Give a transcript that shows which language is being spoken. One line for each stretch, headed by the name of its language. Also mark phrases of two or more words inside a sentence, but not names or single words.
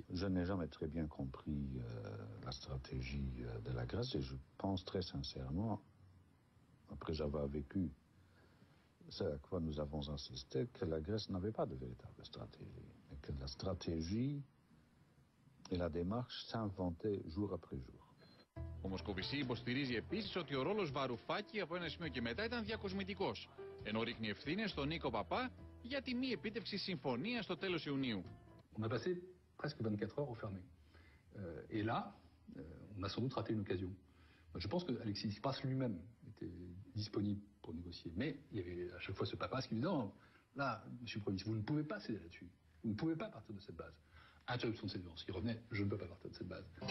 French: Je n'ai jamais très bien compris la stratégie de la Grèce et je pense très sincèrement, après avoir vécu ce à quoi nous avons insisté, que la Grèce n'avait pas de véritable stratégie. Et que la stratégie et la démarche s'inventaient jour après jour.
Greek: Ο Μοσκοβισή υποστηρίζει επίσης ότι ο ρόλος Βαρουφάκη από ένα σημείο και μετά ήταν διακοσμητικός, ενώ ρίχνει ευθύνες στον Νίκο Παπά για τη μη επίτευξη συμφωνίας στο τέλος Ιουνίου.
French: On a passé presque 24 heures enfermés. Et là, on a sans doute raté une occasion. Je pense que Alexis Tsipras lui-même était disponible pour négocier, mais il y avait à chaque fois ce Papas qui lui disait non, là, monsieur le Premier ministre, vous ne pouvez pas céder là-dessus. Vous ne pouvez pas partir de cette base. Interruption de séance. Il revenait, je ne peux pas partir de cette base.